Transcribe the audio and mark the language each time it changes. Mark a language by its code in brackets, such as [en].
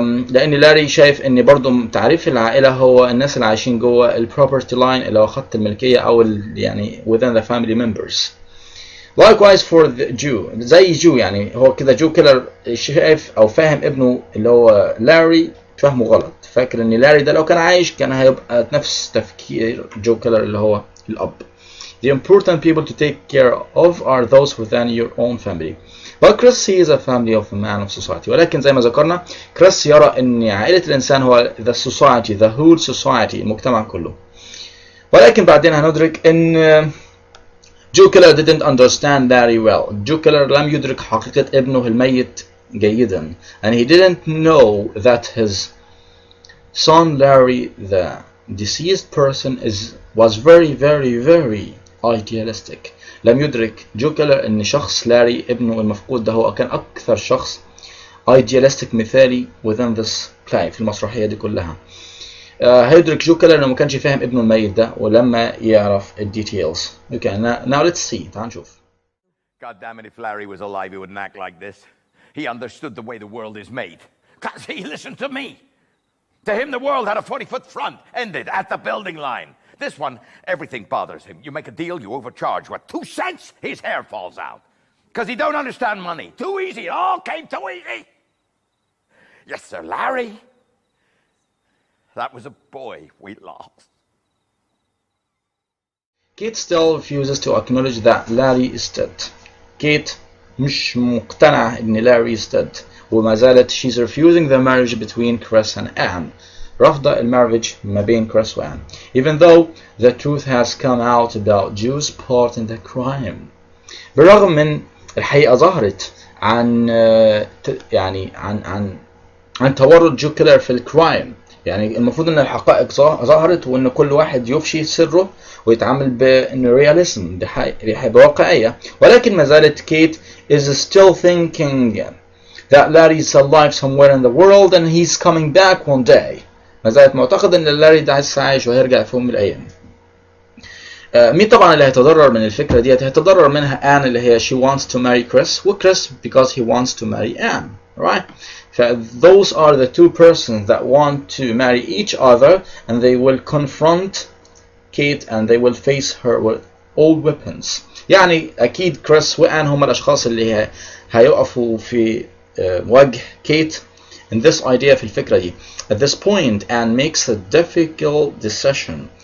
[ar] لان لاري شايف ان برضو تعريف العائله هو الناس اللي عايشين جوه البروبرتي لاين اللي هو خط الملكيه او يعني [en] within the family members. Likewise for the Jew، [ar] زي جو يعني هو كده جو كيلر شايف او فاهم ابنه اللي هو لاري فهمه غلط، فاكر ان لاري ده لو كان عايش كان هيبقى نفس تفكير جو كيلر اللي هو الاب. [en] The important people to take care of are those within your own family. But Chris sees a family of a man of society. [ar] ولكن زي ما ذكرنا كريس يرى أن عائلة الإنسان هو [en] the society, the whole society, [ar] المجتمع كله. ولكن بعدين هندرك أن جو كيلر [en] didn't understand Larry well. [ar] جو كيلر لم يدرك حقيقة ابنه الميت جيدا. [en] And he didn't know that his son Larry, the deceased person, was very idealistic. [ar] لم يدرك جو كيلر ان شخص لاري ابنه المفقود ده هو كان اكثر شخص idealistic مثالي [en] within this play [ar] في المسرحية دي كلها. هيدرك جو كيلر انه ما كانش فاهم ابنه الميت ده ولما يعرف details. [en] Okay, now let's see. [ar] تعال نشوف. [en] God damn it, if Larry was alive, he wouldn't act like this. He understood the way the world is made. Because he listened to me. To him, the world had a 40-foot front, ended at the building line. This one, everything bothers him. You make a deal, you overcharge. What, 2 cents? His hair falls out. Because he don't understand money. Too easy. It all came too easy. Yes, sir, Larry. That was a boy we lost. Kate still refuses to acknowledge that Larry is dead. Kate [ar] مش مقتنعة إن [en] Larry is dead. [ar] وما زالت [en] she's refusing the marriage between Chris and Anne. [ar] رافضة المارج ما بين كريس وآن. [en] Even though the truth has come out about Joe's part in the crime. [ar] بالرغم من الحقيقة ظهرت عن يعني عن تورط جو كيلر في الكرايم. يعني المفروض ان الحقائق ظهرت وان كل واحد يفشي سره ويتعامل بانه رياليزم بواقعية. ولكن ما زالت كيت [en] is still thinking that Larry is alive somewhere in the world and he's coming back one day. [ar] ما زالت معتقد ان لاري ده لسه عايش وهيرجع في يوم من الايام. مين طبعا اللي هيتضرر من الفكره ديت؟ هيتضرر منها آن اللي هي [en] she wants to marry Chris [ar] وكريس [en] because he wants to marry Anne, right? those are the two persons that want to marry each other and they will confront Kate and they will face her with all weapons. [ar] يعني اكيد كريس وآن هم الاشخاص اللي هيقفوا في وجه كيت [en] in this idea [ar] في الفكرة دي. [en] At this point Anne makes a difficult decision.